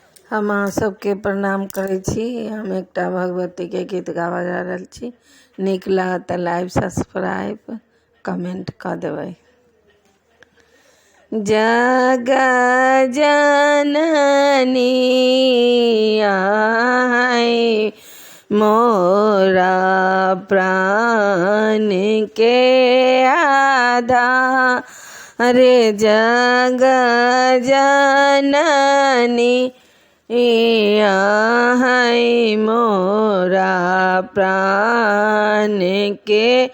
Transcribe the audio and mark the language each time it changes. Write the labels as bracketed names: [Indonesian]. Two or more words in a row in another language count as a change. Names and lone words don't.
[Maithili] हम अहाँ सबके प्रणाम करै छी। हम एकटा भगवती के गीत गाबऽ जा रहल छी। नीक लागत तऽ [English] live subscribe comment [Maithili] कऽ देबै। जग जननी आई मोरा प्राण के आधार, जग जननी आई मोरा प्राण के